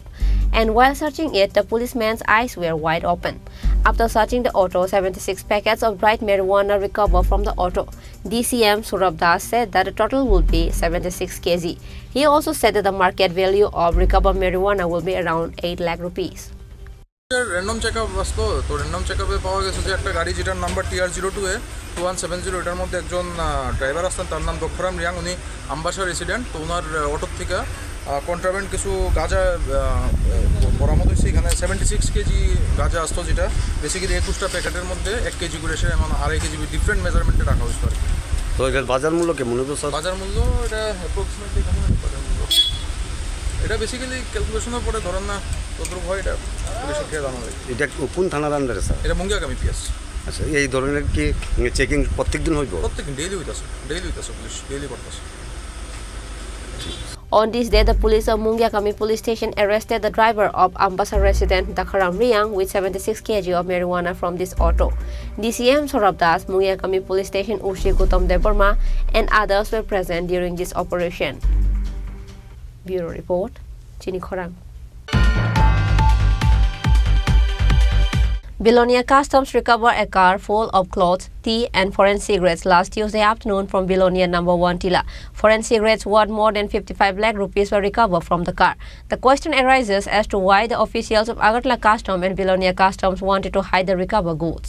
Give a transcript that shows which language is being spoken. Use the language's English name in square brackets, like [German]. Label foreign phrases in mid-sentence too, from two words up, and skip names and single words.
[English] And while searching it, the policeman's eyes were wide open. After searching the auto, 76 packets of dried marijuana recovered from the auto. DCM Surab Das said that the total will be 76 kg. He also said that the market value of recovered marijuana will be around 8 lakh rupees. random checkup [Bangla] আসতো তো [English] random checkupe [Bangla] পাওয়া গেছে যে একটা গাড়ি যেটার নাম্বার TR02A2170 এটার মধ্যে একজন ড্রাইভার আসতেন, তার নাম দক্ষরাম রিয়াং, উনি আমবাসা রেসিডেন্ট। তো ওনার অটোর থেকে কন্ট্রাব্যান্ড কিছু গাঁজা বরামদ হয়েছে। এখানে 76 কেজি গাঁজা আসতো, যেটা বেসিক্যালি 21টা প্যাকেটের মধ্যে 1 কেজি করে এসে এমন 2.5 কেজি [English] different measuremente [Bangla] রাখা হয়েছে আর কি। তো এটার বাজার মূল্য কেমন হবে স্যার? বাজার মূল্য এটা অ্যাপ্রক্সিমেটলি কেমন হতে পারে? এটা [English] basically calculationer [Bangla] পরে ধরেন না কতটুকু হয় এটা পুলিশের থেকে জানা যায়। এটা কোন থানার আন্ডারে স্যার? এটা মুঙ্গিয়াকামি পিএস। আচ্ছা, এই ধরনের কি চেকিং প্রত্যেকদিন হইব? প্রত্যেকদিন ডেইলি হইতাছে পুলিশ ডেইলি করতেছে। [English] On this day, the police of Mungyakami police station arrested the driver of Ambasa resident Dakaram Riang with 76 kg of marijuana from this auto. DCM Sorab Das, Mungyakami police station Ushi Gautam Deborma and others were present during this operation. Bureau report, Chini Khorang. Bilonia Customs recovered a car full of clothes, tea and foreign cigarettes last Tuesday afternoon from Bilonia number 1 Tila. Foreign cigarettes worth more than 55 lakh rupees were recovered from the car. The question arises as to why the officials of Agartala Customs and Bilonia Customs wanted to hide the recovered goods.